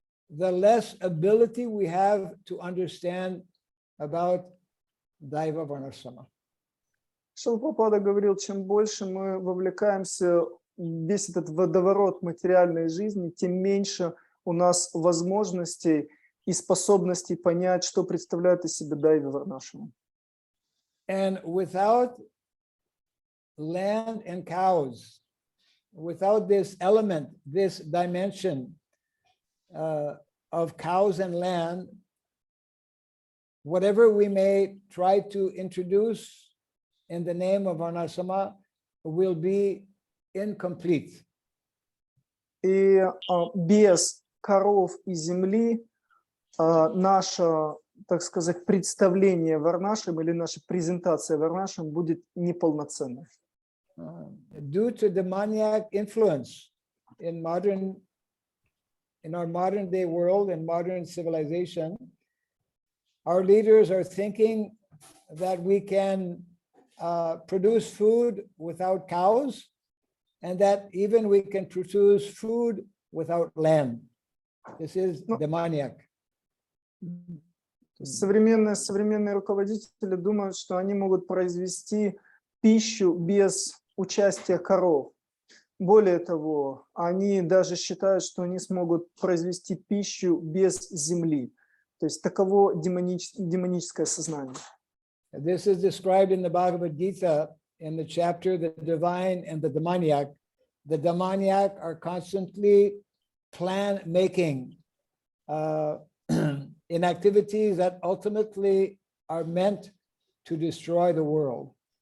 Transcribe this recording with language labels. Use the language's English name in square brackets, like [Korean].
[English] the less ability we have to understand about Daiva Varnashrama. [Russian] Шрила Прабхупада говорил, чем больше мы вовлекаемся в весь этот водоворот материальной жизни, тем меньше у нас возможностей и способностей понять, что представляет из себя Дайва Варнашрама. [English] And without land and cows, without this element, this dimension of cows and land, whatever we may try to introduce in the name of Varnashrama will be incomplete. [Russian] И без коров и земли наше, так сказать, представление Варнашрам или наша презентация Варнашрам будет неполноценной. [English] Due to demoniac influence in our modern day world and modern civilization, our leaders are thinking that we can produce food without cows, and that even we can produce food without land. This is demoniac. [Russian] Современные руководители думают, что они могут произвести пищу без участия коров. Более того, они даже считают, что они смогут произвести пищу без земли. То есть таково демоническое сознание. [English] This is described in the Bhagavad Gita in the chapter The Divine and the Demoniac. The demoniac are constantly plan making in activities that ultimately are meant to destroy the world.